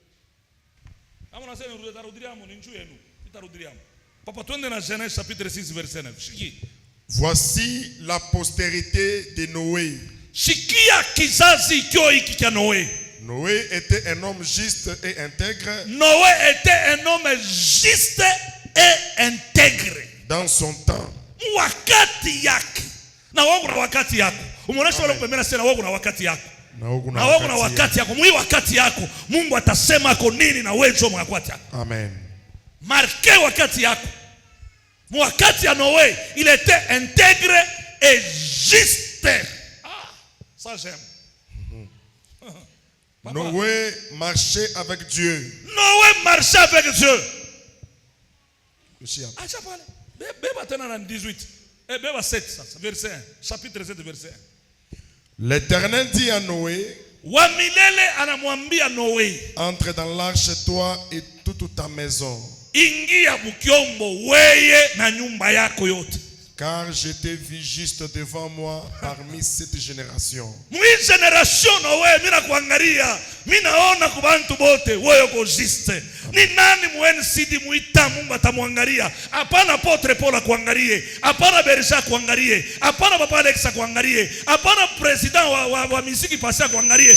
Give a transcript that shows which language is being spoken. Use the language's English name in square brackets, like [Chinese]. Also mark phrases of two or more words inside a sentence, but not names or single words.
[French] Papa, tu es dans Genèse chapitre 6 verset 9. Voici la postérité de Noé. Noé était un homme juste et intègre. Noé était un homme juste et intègre. Dans son temps. [Swahili] Wakati yake. Na wako na wakati yako. Umeonesha wale kupemena sana wako na wakati yako. Na wako na wakati yako. Mwi wakati yako. Mungu atasema kwa nini na wewe njoo wakati yako. Amen. [French] Marquez [Swahili] wakati yako. Wakati ya Noé, [French] il était intègre et juste. Ah, ça j'aime. Noé marchait avec Dieu. Noé marchait avec Dieu. [Swahili] Acha pale. Beba tena na 18. Beba 7 sasa, [French] verset 1. Chapitre 7 verset 1. L'Éternel dit à Noé, [Swahili] wa milele anamwambia Noé, [French] entre dans l'arche toi et toute ta maison. [Swahili] Ingia bukiombo weye na nyumba yako yote. [French] Car je t'ai vu juste devant moi parmi cette génération. [Swahili] Mwi generation Noé mina kuangalia, minaona kubantu bote wewe uko juste. Ni nani mweni sidi muita Mungu atamwangalia? Hapana Apotre Paul kuangalie, hapana Berisha kuangalie, hapana Papa Alex kuangalie, hapana president wa muziki pasa kuangalie.